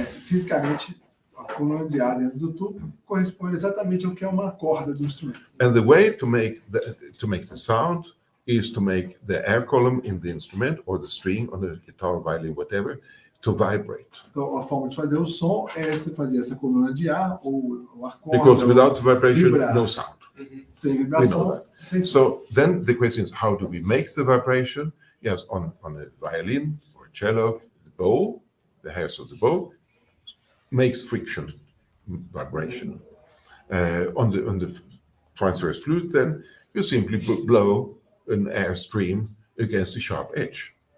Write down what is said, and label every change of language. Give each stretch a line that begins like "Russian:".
Portuguese: Fisicamente, a coluna de ar dentro do tubo corresponde exatamente ao que é uma corda do instrumento.
English: And the way to make the sound is to make the air column in the instrument or the string on the guitar, violin, whatever, to vibrate.
Portuguese: Então, a forma de fazer o som é você fazer essa coluna de ar ou a corda.
English: Because without vibration, no sound.
Portuguese: Sem vibração.
English: We know that. So then the question is, how do we make the vibration? Yes, on a violin or cello, the bow, the hairs of the bow, makes friction, vibration. On the transverse flute, then you simply blow an air stream against the sharp edge.